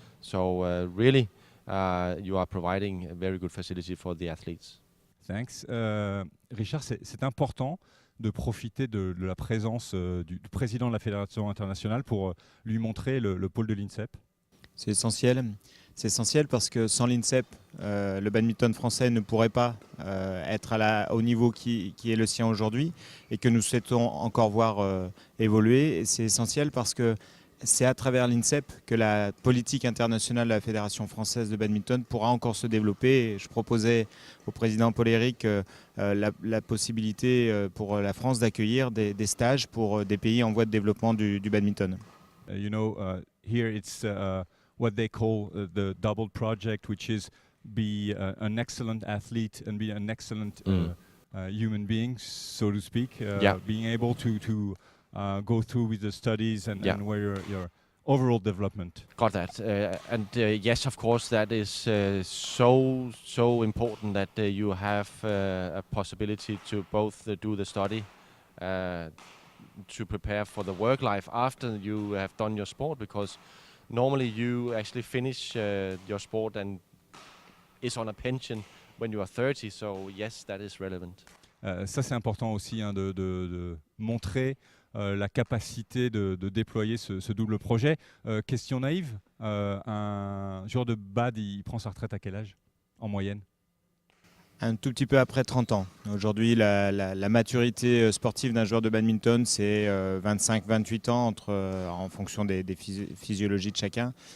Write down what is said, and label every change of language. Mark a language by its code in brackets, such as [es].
[en] So really, you are providing a very good facility for the athletes. Thanks. [fr] Richard, c'est important de profiter de la présence du président de la Fédération internationale pour lui montrer le pôle de l'INSEP. C'est essentiel. C'est essentiel parce que sans l'INSEP, le badminton français ne pourrait pas être au niveau qui est le sien aujourd'hui et que nous souhaitons encore voir évoluer. Et c'est essentiel parce que c'est à travers l'INSEP que la politique internationale de la Fédération française de badminton pourra encore se développer. Et je proposais au président Paul-Éric la possibilité pour la France d'accueillir des stages pour des pays en voie de développement du badminton. [en] Here it's what they call the double project, which is be an excellent athlete and be an excellent human being, so to speak. Being able to go through with the studies and where your overall development. Got that. And yes, of course, that is so important that you have a possibility to both do the study to prepare for the work life after you have done your sport, because normally you actually finish your sport and is on a pension when you are 30, so yes, that is relevant. [fr] Ça c'est important aussi de montrer la capacité de déployer ce double projet. Question naïve, un joueur de bad, il prend sa retraite à quel âge en moyenne? Un tout petit peu après 30 ans. Aujourd'hui, la maturité sportive d'un joueur de badminton, c'est 25-28 ans en fonction des physiologies de chacun.